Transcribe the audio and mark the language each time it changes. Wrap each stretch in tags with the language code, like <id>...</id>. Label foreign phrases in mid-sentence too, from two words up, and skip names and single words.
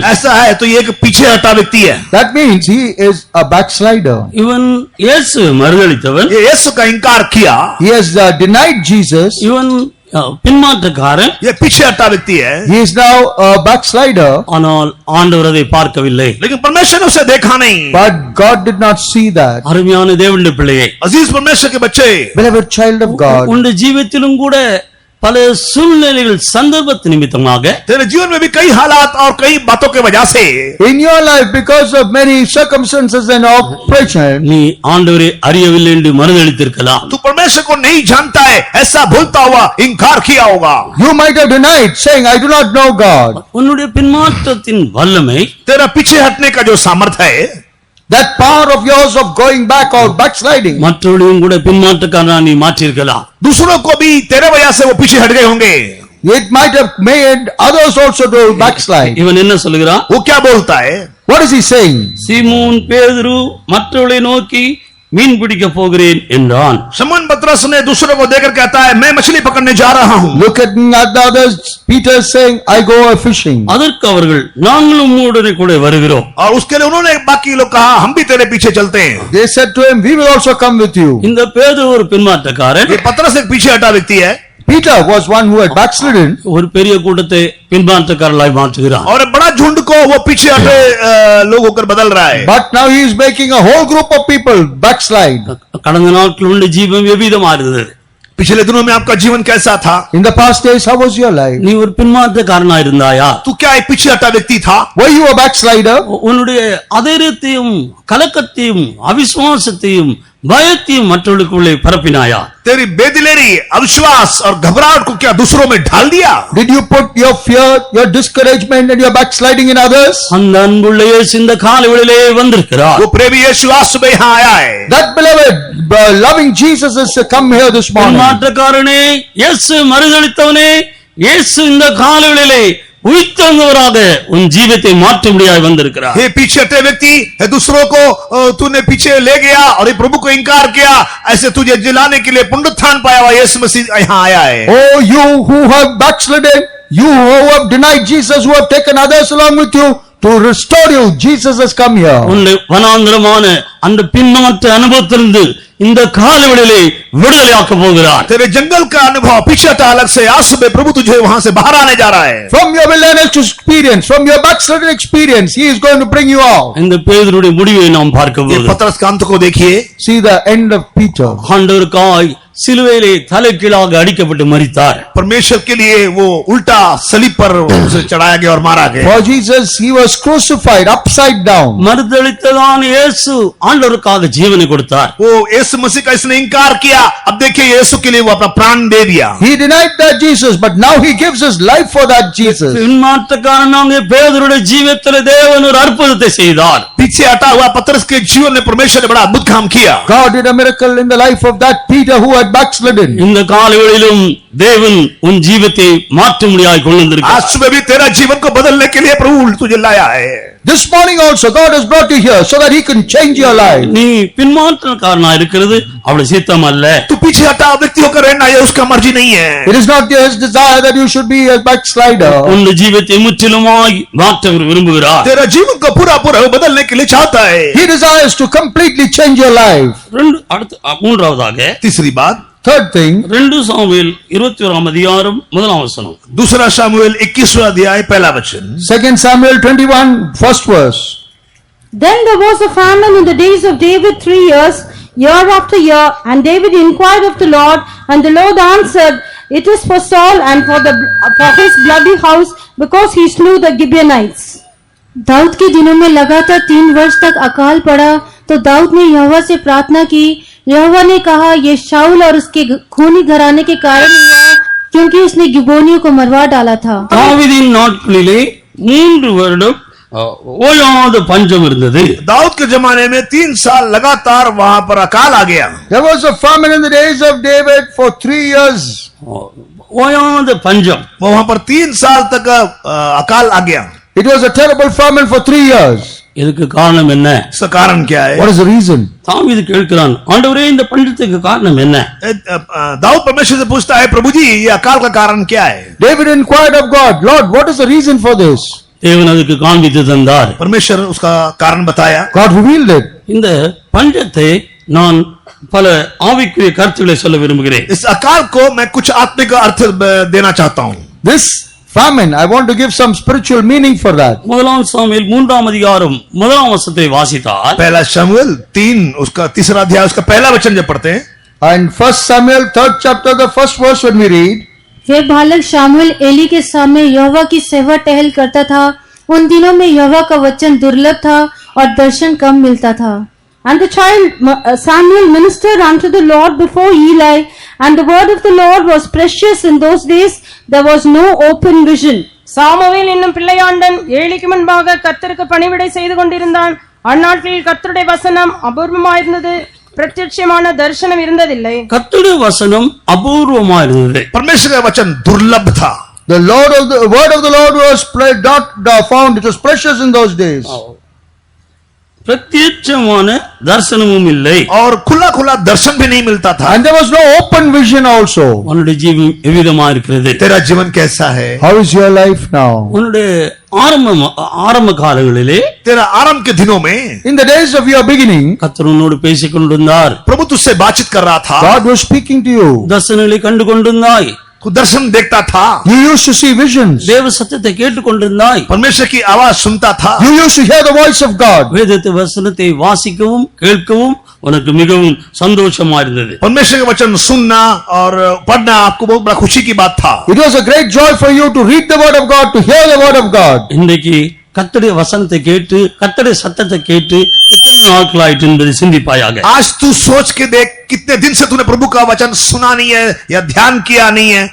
<hi>ऐसा है तो ये एक पीछे हटा व्यक्ति है.</hi> <en>That means he is a backslider.</en> <ta>இவன் இயேசு மறுதலித்தவன்.</ta> <hi>ये यीशु का इनकार किया.</hi> <en>He has denied Jesus.</en> <ta>இவன் பின்மாற்றக்காரன்.</ta> <hi>ये पीछे हटा व्यक्ति है.</hi> <en>He is now a backslider.</en> <ta>ஆனால் ஆண்டவர் அதை பார்க்கவில்லை.</ta> <hi>लेकिन परमेश्वर ने उसे देखा नहीं.</hi> <en>But God did not see that.</en> <ta>அருமையான தேவனுடைய பிள்ளையே,</ta> <hi>अजीज परमेश्वर के बच्चे,</hi> <en>Beloved child of God,</en> <ta>உன்னுடைய ஜீவித்திலும் கூட பல சூழ்நிலைகள் சந்தர்ப்ப நிமித்தமாக</ta> <hi>तेरे जीवन में भी कई हालात और कई बातों के वजह से</hi> <en>in your life, because of many circumstances and oppression,</en> <ta>நீ ஆண்டவரை அறியவில்லை என்று மறுதலித்திருக்கலாம்.</ta> <hi>तू परमेश्वर को नहीं जानता है ऐसा भूलता हुआ इनकार किया होगा.</hi> <en>you might have denied, saying, I do not know God.</en> <ta>உன்னுடைய பின்மாற்றத்தின் வல்லமை</ta> <hi>तेरा पीछे हटने का जो सामर्थ्य है,</hi> <en>That power of yours of going back or backsliding,</en> <ta>மற்றவர்களையும் கூட பின்மாற்றக்காரனா நீ மாற்றியிருக்கலாம்.</ta> <hi>दूसरों को भी तेरे वजह से वो पीछे हट गए होंगे.</hi> <en>it might have made others also to backslide.</en> <ta>இவன் என்ன சொல்லுகிறான்?</ta> <hi>वो क्या बोलता है?</hi> <en>What is he saying?</en> <ta>சீமோன் பேதுரு மற்றவர்களை நோக்கி மீன் பிடிக்க போகிறேன் என்றான்.</ta> <hi>शमौन पतरस ने दूसरों को देखकर कहता है मैं मछली पकड़ने जा रहा हूं.</hi> <en>Looking at the others, Peter is saying, I go fishing.</en> <ta>அதற்கு அவர்கள் நாங்களும் உம்முடனே கூட வருகிறோம்.</ta> <hi>और उसके लिए उन्होंने बाकी लोग कहा हम भी तेरे पीछे चलते हैं.</hi> <en>They said to him, we will also come with you.</en> <ta>இந்த பேதுரு ஒரு பின்மாற்றக்காரன்.</ta> <hi>ये पतरस एक पीछे हटा व्यक्ति है</hi> <en>Peter was one who had backslidden.</en> <ta>ஒரு பெரிய கூட்டத்தை பின்மாற்றக்காரர்களாய் மாற்றுகிறான்.</ta> <hi>और बड़ा झुंड को वो पीछे हटे लोग होकर बदल रहा है.</hi> <en>But now he is making a whole group of people backslide.</en> <ta>கடந்த நாட்கள் உள்ள ஜீவம் எவ்விதமா இருந்தது?</ta> <hi>पिछले दिनों में आपका जीवन कैसा था?</hi> <en>In the past days, how was your life?</en> <ta>நீ ஒரு பின்மாற்றக்காரனா இருந்தாயா?</ta> <hi>तू क्या एक पीछे हटा व्यक्ति था?</hi> <en>Were you a backslider?</en> <ta>உன்னுடைய அதைரியத்தையும் கலக்கத்தையும் அவிசுவாசத்தையும் பயத்தையும் மற்றவர்களுக்குள்ளே பரப்பினாயா?</ta> <hi>तेरी बेदिलेरी, अविश्वास और घबराहट को क्या दूसरों में ढाल दिया?</hi> <en>Did you put your fear, your discouragement and your backsliding in others?</en> <ta>அந்த அன்புள்ள இயேசு இந்த காலையிலே வந்திருக்கிறார்.</ta> <hi>वो प्रेमी यीशु आज सुबह यहाँ आया है.</hi> <en>That beloved, loving Jesus has come here this morning.</en> <ta>பின்மாற்றக்காரனே, இயேசு மறுதலித்தவனே, இயேசு இந்த காலையிலே உயிர்த்தெழுந்தவராக உன் ஜீவித்தை மாற்ற முடியாது வந்திருக்கிறார்.</ta> <hi>ये पीछे हटे व्यक्ति दूसरों को तूने पीछे ले गया और ये प्रभु को इनकार किया, ऐसे तुझे जिलाने के लिए पुनरुत्थान पाया हुआ यीशु मसीह यहाँ आया है.</hi> <en>Oh, you who have backslidden, you who have denied Jesus, who have taken others along with you to restore you, Jesus has come here.</en> <ta>உன்னை வனாந்தரமான அந்த பின்மாற்ற அனுபவத்திலிருந்து இந்த காலையிலே விடுதலையாக்க போகிறார்.</ta> <hi>तेरे जंगल का अनुभव पीछे हटा अलग से, आज सुबह प्रभु तुझे वहां से बाहर आने जा रहा है.</hi> <en>From your wilderness experience, from your backslidden experience, he is going to bring you out.</en> <ta>இந்த பேதுருடைய முடிவை நாம் பார்க்க</ta> <hi>ये</hi> <ta>போகிறோம்.</ta> <hi>पतरस का अंत को देखिए.</hi> <en>See the end of Peter.</en> <ta>ஆண்டவருக்காய் சிலுவையிலே தலைகீழாக அடிக்கப்பட்டு மரித்தார்.</ta> <hi>परमेश्वर के लिए वो उल्टा सलीब पर उसे चढ़ाया गया और मारा गया.</hi> <en>For Jesus, he was crucified upside down.</en> <ta>மறுதலித்ததான இயேசு ஆண்டவருக்காக ஜீவனை கொடுத்தார்.</ta> <hi>वो यीशु मसीह का इसने इनकार किया, अब देखिए यीशु के लिए वो अपना प्राण दे दिया.</hi> <en>He denied that Jesus, but now he gives his life for that Jesus.</en> <ta>பின்மாற்றக்காரனாகிய பேதுருடைய ஜீவிதத்திலே தேவன் ஒரு அற்புதத்தை செய்தார்.</ta> <hi>पीछे हटा हुआ पतरस के जीवन में परमेश्वर ने बड़ा अद्भुत काम किया.</hi> <en>God did a miracle in the life of that Peter who had backslidden.</en> <ta>இந்த காலையிலும் தேவன் உன் ஜீவித்தை மாற்ற முடியாய் கொண்டு வந்திருக்கிறார்.</ta> <hi>आज सुबह भी तेरा जीवन को बदलने के लिए प्रभु तुझे लाया है.</hi> <en>This morning also God has brought you here so that he can change your life.</en> <ta>நீ பின்மாற்றக்காரனா இருக்கிறது அவருடைய சித்தம் அல்ல.</ta> <hi>तू पीछे हटा व्यक्ति होकर रहना ये उसका मर्जी नहीं है.</hi> <en>It is not his desire that you should be a backslider.</en> <ta>உன் ஜீவித்தை முற்றிலுமாய் மாற்ற விரும்புகிறார்.</ta> <hi>तेरा जीवन को पूरा पूरा बदलने के लिए चाहता है.</hi> <en>He desires to completely change your life.</en> <ta>மூன்றாவதாக</ta> <hi>तीसरी बात,</hi> <en>Third thing,</en> <ta>2 சாமுவேல் 21ஆம் அதிகாரம் 1ஆம் வசனம்.</ta> <hi>दूसरा शमूएल 21वां अध्याय पहला वचन.</hi> <en>2 Samuel 21, first verse. Then there was a famine in the days of David 3 years, year after year, and David inquired of the Lord, and the Lord answered, it is for Saul and for his bloody house, because he slew the Gibeonites.</en> <hi>दाऊद के दिनों में लगातार 3 वर्ष तक अकाल पड़ा, तो दाऊद ने यहोवा से प्रार्थना की। यहोवा ने कहा, ये शाऊल और उसके खूनी घराने के कारण हुआ, क्योंकि उसने गिबोनियों को मरवा डाला था।</hi> <ta>தாவீதின் நாட்களிலே 3 வருடம் ஓயாத பஞ்சம் இருந்தது.</ta> <hi>दाऊद के जमाने में 3 साल लगातार वहां पर अकाल आ गया।</hi> <en>There was a famine in the days of David for 3 years.</en> <ta>ஓயாத பஞ்சம்.</ta> <hi>वहां पर 3 साल तक अकाल आ गया।</hi> <en>It was a terrible famine for 3 years.</en> <ta>இதுக்கு காரணம் என்ன?</ta> <hi>इसका कारण क्या है?</hi> <en>What is the reason?</en> <ta>தாவீது கேட்கிறான், ஆண்டவரே இந்த பஞ்சத்துக்கு காரணம் என்ன?</ta> <hi>दाऊद परमेश्वर से पूछता है, प्रभु जी ये अकाल का कारण क्या है?</hi> <en>David inquired of God, Lord, what is the reason for this?</en> <ta>தேவன் அதுக்கு காண்பித்து தந்தார்.</ta> <hi>परमेश्वर उसका कारण बताया।</hi> <en>God revealed it.</en> <ta>இந்த பஞ்சத்தை நான் பல ஆவிக்குரிய கருத்துக்களை சொல்ல விரும்புகிறேன்.</ta> <hi>इस अकाल को मैं कुछ आत्मिक अर्थ देना चाहता हूँ।</hi> <en>This famine, I want to give some spiritual meaning for that.</en> <ta>முதலாம் சாமுவேல் 3ஆம் அதிகாரம் 1ஆம் வசனத்தை வாசித்தால்,</ta> <hi>पहला शमूएल 3 उसका 3रा अध्याय उसका पहला वचन जब पढ़ते हैं,</hi> <en>And 1 Samuel 3rd chapter, the first verse when we read,</en> <hi>वे बालक शामुएल एली के सामने यहोवा की सेवा टहल करता था। उन दिनों में यहोवा का वचन दुर्लभ था और दर्शन कम मिलता था।</hi> <en>And the child Samuel ministered unto the Lord before Eli, and the word of the Lord was precious in those days. There was no open vision.</en> <ta>சாமுவேல் என்னும் பிள்ளையாண்டன் ஏலிக்கு முன்பாக கர்த்தருக்கு பணிவிடை செய்து கொண்டிருந்தான். அந்நாட்களில் கர்த்தருடைய வசனம் அபூர்வமாயிருந்தது, பிரத்யட்சமான தரிசனம் இருந்ததில்லை. கர்த்தருடைய வசனம் அபூர்வமா இருந்தது.</ta> <hi>परमेश्वर का वचन दुर्लभ था।</hi> <en>the word of the Lord was not found, it was precious in those days.</en> <ta>பிரத்யட்சமான தரிசனமும் இல்லை.</ta> <hi>और खुला खुला दर्शन भी नहीं मिलता था।</hi> <en>And there was no open vision also.</en> <ta>உன்னுடைய ஜீவன் எவ்விதமா இருக்கிறது?</ta> <hi>तेरा जीवन कैसा है?</hi> <en>How is your life now?</en> <ta>உன்னுடைய ஆரம்ப காலங்களிலே,</ta> <hi>तेरा आरंभ के दिनों में</hi> <en>In the days of your beginning,</en> <ta>கர்த்தர் உன்னோடு பேசிக் கொண்டிருந்தார்.</ta> <hi>प्रभु तुझसे बातचीत कर रहा था।</hi> <en>God was speaking to you.</en> <ta>தரிசனங்களை கண்டு கொண்டிருந்தாய்.</ta> <hi>तू दर्शन देखता था।</hi> <en>You used to see visions.</en> <ta>தேவ சத்தத்தை கேட்டுக் கொண்டிருந்தாய்.</ta> <hi>परमेश्वर की आवाज सुनता था।</hi> <en>You used to hear the voice of God.</en> <ta>வேதத்து வசனத்தை வாசிக்கவும் கேட்கவும் உனக்கு மிகவும் சந்தோஷமா இருந்தது.</ta> <hi>परमेश्वर के वचन सुनना और पढ़ना आपको बहुत बड़ा खुशी की बात था।</hi> <en>It was a great joy for you to read the word of God, to hear the word of God.</en> <ta>இன்றைக்கு கர்த்தருடைய வசனத்தை கேட்டு கர்த்தருடைய சத்தத்தை கேட்டு எத்தனை நாட்கள் ஆயிற்று என்பதை சிந்திப்பாயாக.</ta> <hi>आज तू सोच के देख, कितने दिन से तूने प्रभु का वचन सुना नहीं है या ध्यान किया नहीं है।</hi>